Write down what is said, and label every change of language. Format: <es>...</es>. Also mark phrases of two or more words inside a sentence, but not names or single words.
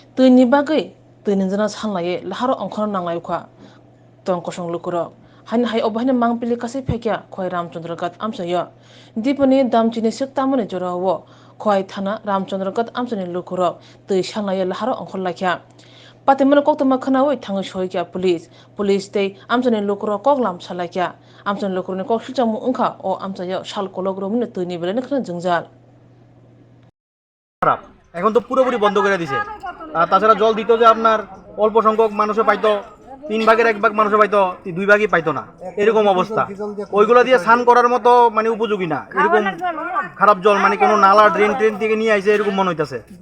<trp>tuni bagai tuni jana sanlaye laharo angkhana nanglai ukha tong kosong lukurok hain hai obahine mangpili kasai phekya khoi Ramchandra Gat amsaya dipani damchini sik tamani jorawo khoi thana Ramchandra Gat amsani lukurok tui sanlaye laharo angkhol lakhya patimana koktama khanawi thangai soikya police tei amsani lukurok koklam salakya amsani lukurni kok silchamu ungkha o amsaya sal kologromni tuni belani khana jungjal</trp> <bn>খারাপ এখন তো পুরোপুরি বন্ধ করে দিছে। আর তাছাড়া জল দিত যে আপনার অল্প সংখ্যক মানুষে পাইতো, 1/3 মানুষে পাইতো, 2 পাইতো না, এরকম অবস্থা। ওইগুলো দিয়ে স্নান করার মতো মানে উপযোগী না, এরকম খারাপ জল, মানে কোনো নালা ড্রেন থেকে নিয়ে আইছে এরকম মনে হইতাছে।</bn>